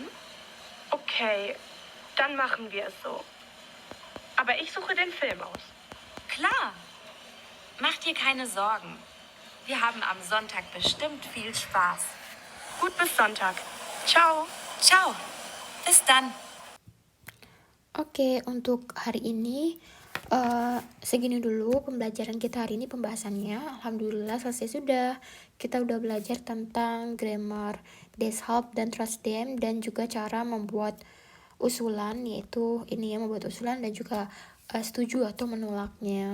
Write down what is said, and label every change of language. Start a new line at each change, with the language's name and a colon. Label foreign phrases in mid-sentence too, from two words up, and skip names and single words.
German: Okay, dann machen wir es so. Aber ich suche den Film aus. Klar. Mach dir keine Sorgen. Wir haben am Sonntag bestimmt viel Spaß. Gut, bis Sonntag. Ciao. Ciao. Bis dann.
Indonesian: Oke, untuk hari ini segini dulu pembelajaran kita hari ini, pembahasannya. Alhamdulillah selesai sudah. Kita udah belajar tentang grammar deshalb dan trotzdem, dan juga cara membuat usulan, yaitu ini ya, membuat usulan, dan juga setuju atau menolaknya.